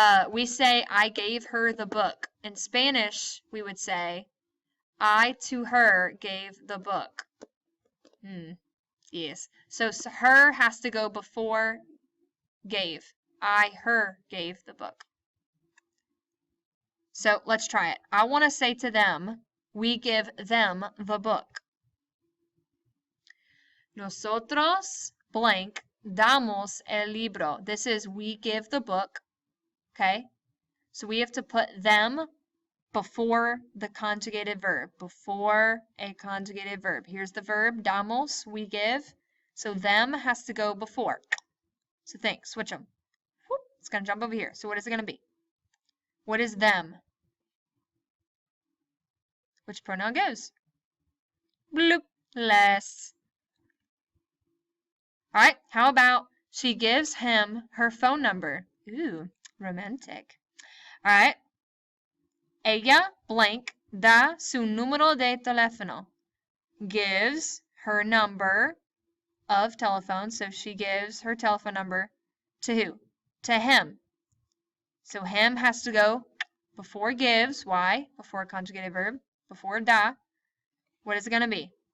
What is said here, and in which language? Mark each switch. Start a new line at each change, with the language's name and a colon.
English: We say, I gave her the book. In Spanish, we would say, I to her gave the book. Yes. So her has to go before gave. I, her, gave the book. So let's try it. I want to say to them, we give them the book.
Spanish: Nosotros, blank, damos el libro.
English: This is we give the book. Okay? So we have to put them before the conjugated verb. Before a conjugated verb. Here's the verb, damos, we give. So them has to go before. So think, switch them. Whoop, it's going to jump over here. So what is it going to be? What is them? Which pronoun goes? Bloop, les. All right, how about she gives him her phone number? Ooh, romantic. All right.
Spanish: Ella, blank, da su número de teléfono.
English: Gives her number of telephone. So she gives her telephone number to who? To him. So him has to go before gives, why? Before a conjugated verb, before da, what is it going to be?